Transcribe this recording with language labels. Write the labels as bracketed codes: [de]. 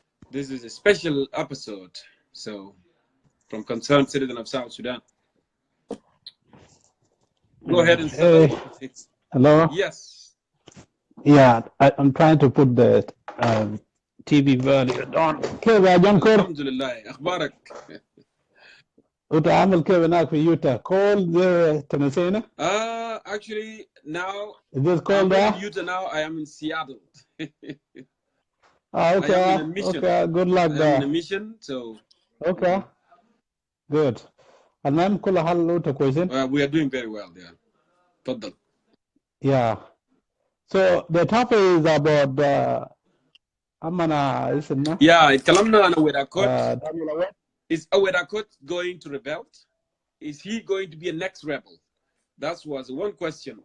[en] This is a special episode. So, from Concerned Citizen of South Sudan. Go ahead and start. Hey, hello? Yes. Yeah, I'm trying to put the TV volume on. [ar] كيف يا جونكور؟ الحمد لله. أخبارك؟ وتعامل كيف هناك في يوتا؟ cold تنسينا؟ [en] Actually, now Is this cold I'm there? in Utah now. I am in Seattle. Okay. I am in a mission. Okay, good luck I am there. in a mission, so. Okay. Good. [ar] المهم كل حال أنتوا كويسين؟ [en] We are doing very well there. [ar] تفضل. [en] Yeah. So the topic is about [ar] أمنا اسمنا. [en] Yeah, [ar] اتكلمنا عن [en] Wedakot. Is Wedakot going to rebel? Is he going to be a next rebel? That was one question.